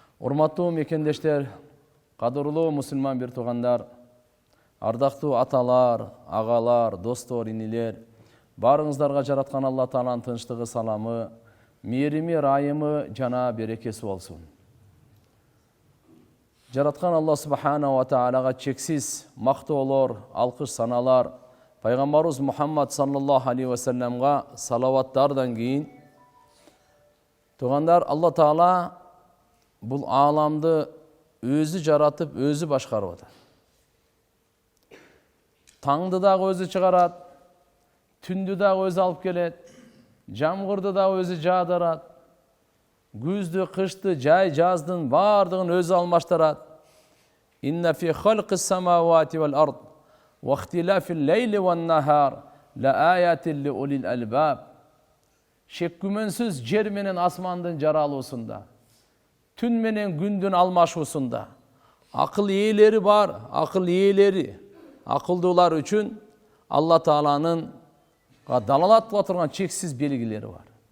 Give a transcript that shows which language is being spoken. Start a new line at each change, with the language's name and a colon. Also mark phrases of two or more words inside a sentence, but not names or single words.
Kyrgyz: Урматтуу мекендештер, кадырлуу мусулман бир туугандар, ардактуу аталар, агалар, достор, инилер, барыңыздарга жараткан Алла Тааланын тынчтыгы, саламы, мээрими, райымы жана берекеси болсун. Жараткан Алла
Arabic: سبحانه وتعالى
Kyrgyz: чексиз мактоолор, алкыш саналар, пайгамбарыбыз Мухаммад
Arabic: صلى الله عليه وسلم
Kyrgyz: салаваттардан кийин, туугандар, Алла Таала бул ааламды өзү жаратып, өзү башкарып атат. Таңды дагы өзү чыгарат, түндү дагы өзү алып келет, жамгырды дагы өзү жаадырат, күздү, кышты, жай жаздын бардыгын өзү алмаштырат.
Arabic: إن في خلق السماوات والأرض واختلاف الليل والنهار لآيات لأولي الألباب.
Kyrgyz: Шек күмөнсүз жер менен асмандын жаралуусунда, түн менен күндүн алмашуусунда акыл ээлери бар, акыл ээлери, акылдуулар үчүн Алла Тааланын далалат кыла турган чексиз белгилери бар.